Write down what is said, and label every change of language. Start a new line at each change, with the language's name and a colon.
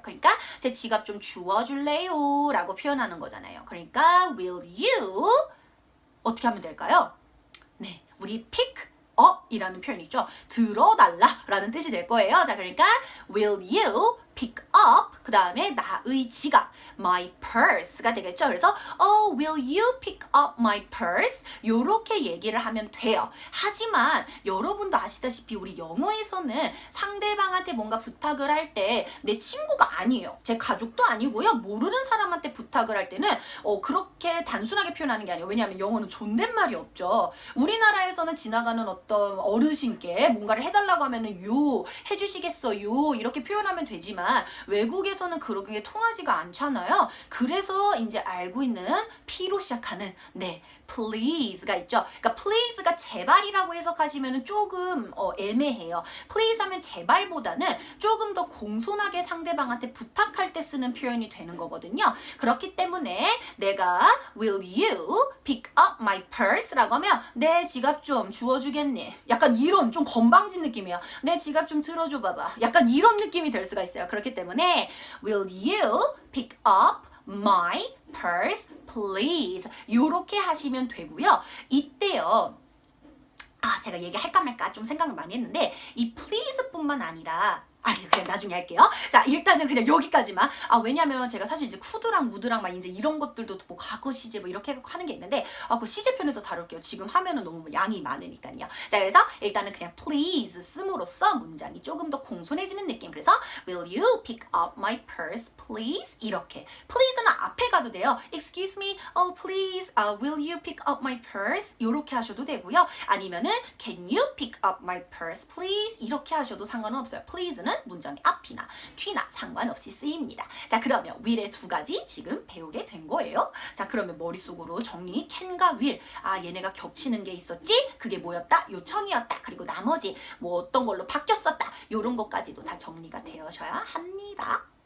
Korean: 그러니까 제 지갑 좀 주워줄래요 라고 표현하는 거잖아요. 그러니까
English: will you
Korean: 어떻게 하면 될까요? 네, 우리 pick up 이라는 표현이 있죠. 들어달라 라는 뜻이 될 거예요. 자, 그러니까
English: will you pick up
Korean: 그 다음에 나의 지갑
English: my purse
Korean: 가 되겠죠. 그래서
English: will you pick up my purse
Korean: 요렇게 얘기를 하면 돼요. 하지만 여러분도 아시다시피 우리 영어에서는 상대방한테 뭔가 부탁을 할 때 내 친구가 아니에요. 제 가족도 아니고요. 모르는 사람한테 부탁을 할 때는 그렇게 단순하게 표현하는 게 아니에요. 왜냐하면 영어는 존댓말이 없죠. 우리나라에서는 지나가는 어떤 어르신께 뭔가를 해달라고 하면은 요 해주시겠어요 이렇게 표현하면 되지만 외국에서는 그런 게 통하지가 않잖아요. 그래서 이제 알고 있는 P로 시작하는 네 please가 있죠. 그러니까 please가 제발이라고 해석하시면 조금 애매해요. please 하면 제발보다는 조금 더 공손하게 상대방한테 부탁할 때 쓰는 표현이 되는 거거든요. 그렇기 때문에 내가
English: will you pick up my purse
Korean: 라고 하면 내 지갑 좀 주워주겠니? 약간 이런 좀 건방진 느낌이에요. 내 지갑 좀 들어줘 봐봐. 약간 이런 느낌이 될 수가 있어요.
English: 그렇기 때문에 will you pick up my purse please
Korean: 요렇게 하시면 되고요. 이때요. 제가 얘기할까 말까 좀 생각을 많이 했는데 이 please뿐만 아니라 그냥 나중에 할게요. 자, 일단은 그냥 여기까지만. 왜냐면 제가 사실 이제 쿠드랑 우드랑 막 이제 이런 것들도 뭐 과거 시제 뭐 이렇게 하는 게 있는데, 그 시제 편에서 다룰게요. 지금 하면은 너무 양이 많으니까요. 자, 그래서 일단은 그냥 please 씀으로써 문장이 조금 더 공손해지는 느낌. 그래서
English: will you pick up my purse please?
Korean: 이렇게. please는 앞에 가도 돼요.
English: excuse me, please, will you pick up my purse?
Korean: 이렇게 하셔도 되고요. 아니면은
English: can you pick up my purse please?
Korean: 이렇게 하셔도 상관은 없어요. please는 문장의 앞이나 뒤나 상관없이 쓰입니다. 자, 그러면 will의 두 가지 지금 배우게 된 거예요. 자, 그러면 머릿속으로 정리 can과 will. 얘네가 겹치는 게 있었지? 그게 뭐였다? 요청이었다. 그리고 나머지 뭐 어떤 걸로 바뀌었었다. 요런 것까지도 다 정리가 되어셔야 합니다.